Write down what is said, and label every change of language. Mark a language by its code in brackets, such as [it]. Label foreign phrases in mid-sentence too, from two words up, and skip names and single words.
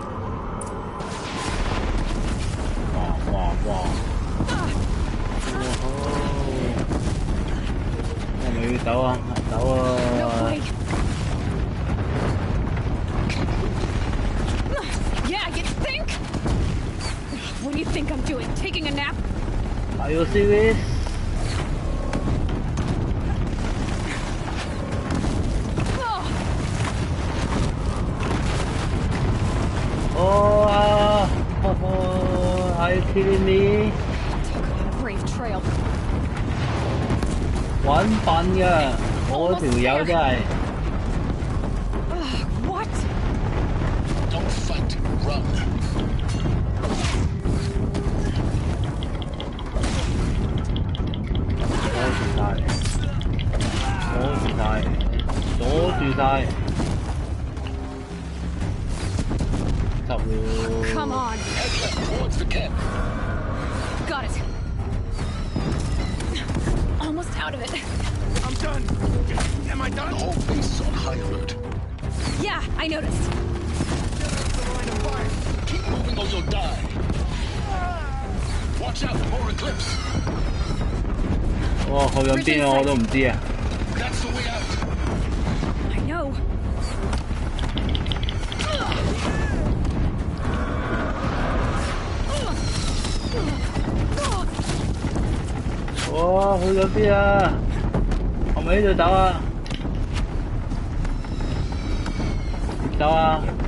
[yue] 哇！係咪要走啊？走啊！ [en] Yeah, you think? What do you think I'm doing? Taking a nap? Are you serious? Are you kidding me? Talk about a brave trail. [yue] 揾笨㗎，我條友真係。 [en] What? Don't fight, run. [yue] 阻住晒。 [en] Come on. Head left towards the camp. Got it. Almost out of it. I'm done. Am I done? The whole base is on high alert. Yeah, I noticed. Get out of the line of fire. Keep moving or you'll die. Watch out, more eclipse. [yue] 哇，去緊邊啊？我都唔知啊。 [en] That's the way out. I know. [yue] 哇，去咗邊啊？係咪呢度走啊？點走啊？